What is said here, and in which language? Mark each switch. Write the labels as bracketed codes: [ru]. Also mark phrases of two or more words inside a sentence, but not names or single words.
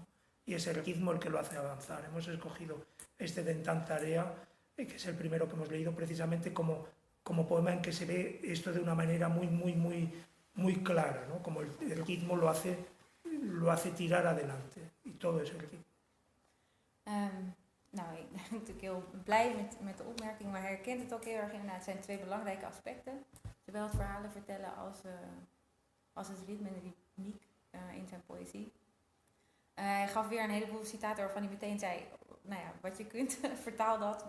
[es] Y es el ritmo el que lo hace avanzar. Hemos escogido este de Tantarea, que es el primero que hemos leído precisamente como poema en que se ve esto de una manera muy clara, ¿no? Como el ritmo lo hace tirar adelante. Y todo es el ritmo. [nl] Nou, ik ben natuurlijk heel blij met de opmerking, maar hij herkent het ook heel erg inderdaad. Het zijn twee belangrijke aspecten. Zowel het verhalen vertellen als het ritme en de ritmiek in zijn poëzie. Hij gaf weer een heleboel citaten waarvan hij meteen zei, nou ja, wat je kunt, vertaal dat.